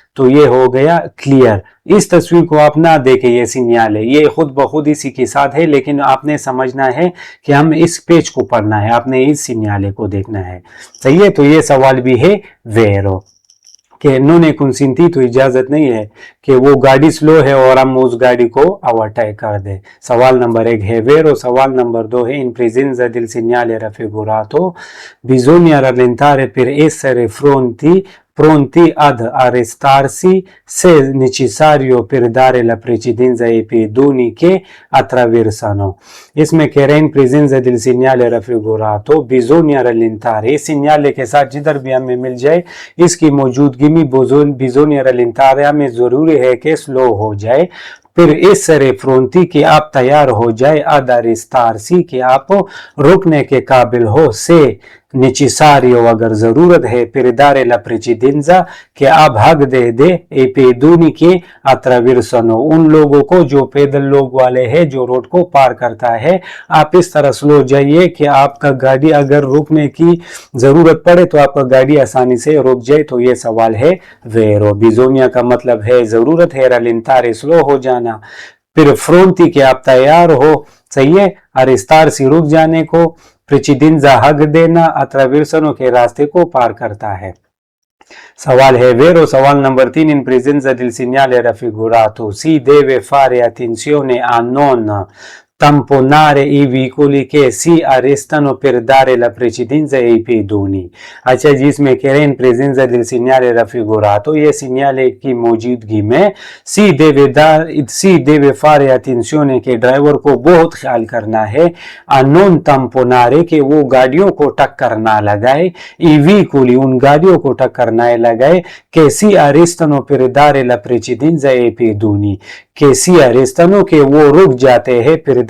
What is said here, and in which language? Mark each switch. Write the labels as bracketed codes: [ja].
[hi] तो ये हो गया क्लियर। इस तस्वीर को आप ना देखें, ये सिग्नल है, ये खुद ब खुद इसी के साथ है, लेकिन आपने समझना है कि हम इस पेज को पढ़ना है, आपने इस सिग्नल को देखना है, सही है। तो ये सवाल भी है वेरो कि इन्होंने कंसेंटी, तो इजाजत नहीं है कि वो गाड़ी स्लो है और हम उस गाड़ी को ओवरटेक कर दे। सवाल नंबर 1 है वेरो। सवाल नंबर 2 है इन [it] presenza del segnale raffigurato bisogna rallentare per essere pronti ad arrestarsi se necessario per dare la precedenza ai pedoni che attraversano। [hi] इसमें कह रहे हैं इन [it] presenza del segnale raffigurato bisogna rallentare, [hi] इस सिग्नल के साथ जिधर भी हमें मिल जाए इसकी मौजूदगी में [it] bisogna rallentare [hi] हमें जरूरी है कि स्लो हो जाए, फिर [it] essere pronti [hi] कि आप तैयार हो जाए, [it] ad arrestarsi [hi] कि आप रुकने के काबिल हो, से [it] necessario [hi] अगर जरूरत है, [it] per dare la precedenza [hi] कि आप हक दे ए [it] pedoni [hi] के [it] attraversano [hi] उन लोगों को जो पैदल लोग वाले हैं जो रोड को पार करता है, आप इस तरह स्लो जाइए कि आपका गाड़ी अगर रुकने की जरूरत पड़े तो आपका गाड़ी आसानी से रुक जाए। तो ये सवाल है वेरो। बिजोनिया का मतलब है जरूरत है, रलिंतारे स्लो हो जाना, फिर फ्रोंती के आप तैयार हो, सही है, अरिस्तार सी रुक जाने को, प्रेचिदिंजा हक देना, अट्रावेर्सनो के रास्ते को पार करता है। सवाल है वेरो। सवाल number 3 in [it] presenza del segnale raffigurato si deve fare attenzione a non tamponare i veicoli che si arrestano per dare la precedenza ai pedoni। [hi] अच्छा जी, इसमें कह रहे हैं [it] presenza del segnale raffigurato, [hi] ये सिग्नल की मौजूदगी में [it] si deve fare attenzione [hi] के ड्राइवर को बहुत ख्याल करना है, [it] a non tamponare [hi] के वो गाड़ियों को टक्कर ना लगाए, [it] i veicoli [hi] उन गाड़ियों को टक्कर ना लगाए, [it] che si arrestano per dare la precedenza ai pedoni, che si arrestano [hi] के वो रुक जाते हैं, per